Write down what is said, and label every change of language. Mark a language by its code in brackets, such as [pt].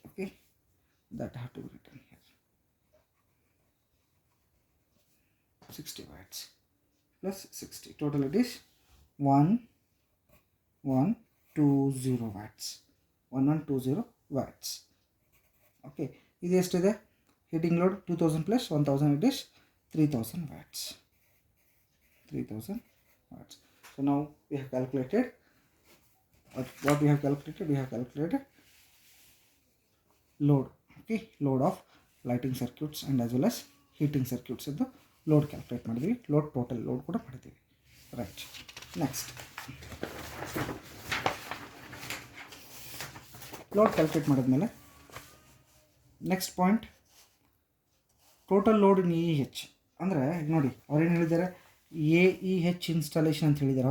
[en] Okay, that have to be written here. 60 watts plus 60. Total it is 1120 watts. 1120 watts. [kn] Okay, ಇದು ಎಷ್ಟಿದೆ? [en] heating load 2000 plus 1000, it is 3000 watts. 3000 watts. So now we have calculated what we have calculated. We have calculated load. Okay, load of lighting circuits and as well as heating circuits [kn] ಇದ್ದು load calculate ಮಾಡಿದ್ವಿ. Load total load ಕೂಡ ಮಾಡಿದ್ದೀವಿ. Right, next load calculate ಮಾಡಿದ್ಮೇಲೆ next point total load ಇನ್ E ಹೆಚ್. ಅಂದರೆ ನೋಡಿ ಅವ್ರೇನು ಹೇಳಿದ್ದಾರೆ, A E H installation ಅಂತ ಹೇಳಿದ್ದಾರೆ.